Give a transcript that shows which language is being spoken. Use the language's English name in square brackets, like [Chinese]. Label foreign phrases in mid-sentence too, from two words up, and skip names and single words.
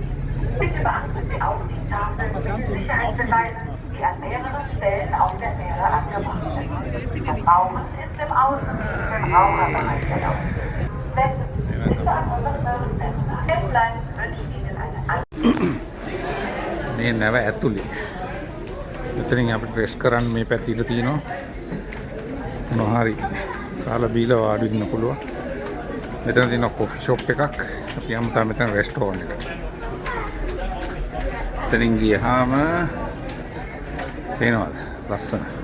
[German] Bitte beachten Sie auch die Tafeln mit Sicherheitshinweisen, die an mehreren Stellen auf der Fähre angebracht sind. Das Rauchen ist im Außendienst im Raucherbereich erlaubt. Wenden Sie sich bitte an unser Servicepersonal. Airlines wünscht Ihnen eine [Sinhala] මේ නැව ඇතුලේ. මෙතනින් අපිට රෙස්ට් කරන්න මේ පැතිල තියෙනවා. මොනවා හරි කාලා බීලා වාඩි වෙන්න පුළුවන්. මෙතන තියෙන [English] coffee shop [Sinhala] එකක්. අපි යමු තා මෙතන රෙස්ටෝරන්ට් එකට. එතනින් ගියාම පේනවද? ලස්සන.